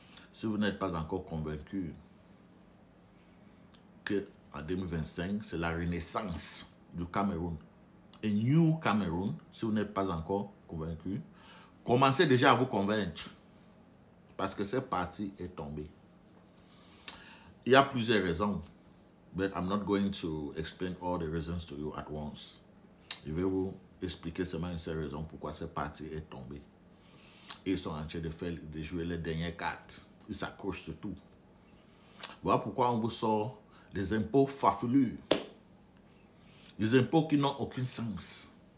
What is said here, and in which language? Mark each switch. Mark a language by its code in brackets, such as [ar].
[fr] Si vous n'êtes pas encore convaincu qu'en 2025, c'est la renaissance du Cameroun, et New Cameroun, si vous n'êtes pas encore convaincu, commencez déjà à vous convaincre. Parce que ce parti est tombé. Il y a plusieurs raisons. [en] But I'm not going to explain all the reasons to you at once. [fr] Je vais vous expliquer seulement une seule raison pourquoi ce parti est tombé. Ils sont en train de jouer les dernières cartes. Ils s'accrochent sur tout. Voilà pourquoi on vous sort des impôts farfelus. Des impôts qui n'ont aucun sens.